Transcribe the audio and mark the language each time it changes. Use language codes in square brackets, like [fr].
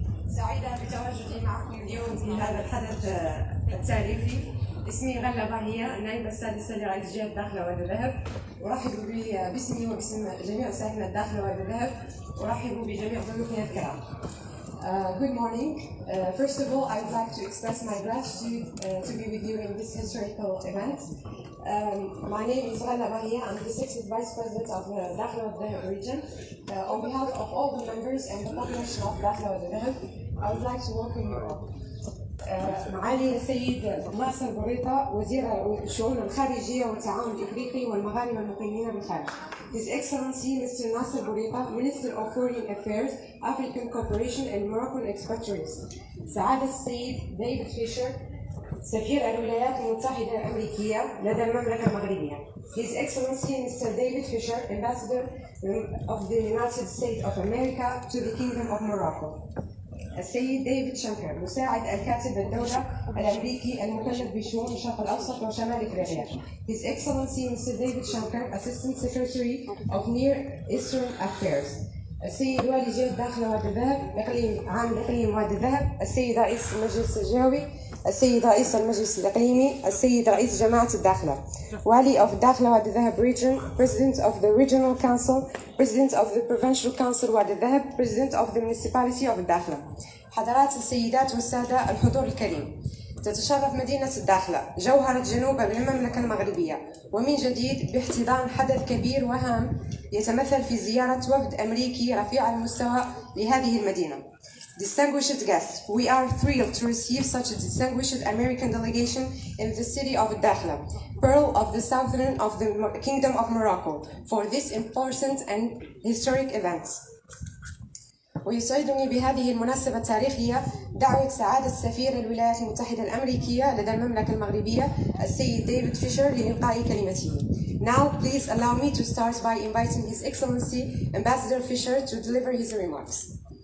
[ar] سعيدة بتواجدي معكم اليوم في هذا الحدث التاريخي. اسمي غلة باهية، النائبة السادسة لرئيس جهة الداخلة والذهب. أرحب باسمي وباسم جميع ساكنة الداخلة والذهب. أرحب بجميع ضيوفنا الكرام. [en] Good morning. First of all, I would like to express my gratitude to be with you in this historical event. My name is Ghalla Bahia. I'm the 6th Vice President of the Dakhla Wadh region. On behalf of all the members and the population of Dakhla Wadh, I would like to welcome you all. [ar] معالي السيد ناصر بوريطة وزير الشؤون الخارجية والتعاون الإفريقي والمغاربة المقيمين بالخارج. [en] His Excellency Mr. Nasser Bourita, Minister of Foreign Affairs, African Cooperation and Moroccan Expatriates. [ar] سعادة السيد ديفيد فيشر سفير الولايات المتحدة الأمريكية لدى المملكة المغربية. [en] His Excellency Mr. David Fisher, Ambassador of the United States of America to the Kingdom of Morocco. [ar] السيد ديفيد شنكر مساعد الكاتب الدولة الأمريكي المكلف بشؤون الشرق الأوسط وشمال إفريقيا. [en] His Excellency Mr. David Shanker, Assistant Secretary of Near Eastern Affairs. [ar] السيد والي جهة الداخلة وادي الذهب إقليم عام الإقليم وادي الذهب. السيد رئيس المجلس الجهوي. السيد رئيس المجلس الإقليمي. السيد رئيس جماعة الداخلة. والي of الداخلة وادي الذهب Region. [en] President of the Regional Council. President of the Provincial Council وادي الذهب. President of the Municipality of الداخلة. [ar] حضرات السيدات والسادة الحضور الكريم، تتشرف مدينة الداخلة جوهرة جنوب المملكة المغربية ومن جديد باحتضان حدث كبير وهام يتمثل في زيارة وفد أمريكي رفيع المستوى لهذه المدينة. [en] Distinguished guests, we are thrilled to receive such a distinguished American delegation in the city of Dakhla, pearl of the southern of the Kingdom of Morocco, for this important and historic event. [ar] ويسعدني بهذه المناسبة التاريخية دعوة سعادة سفير الولايات المتحدة الأمريكية لدى المملكة المغربية السيد ديفيد فيشر لإلقاء كلمته. [en] Now please allow me to start by inviting His Excellency Ambassador Fisher to deliver his remarks.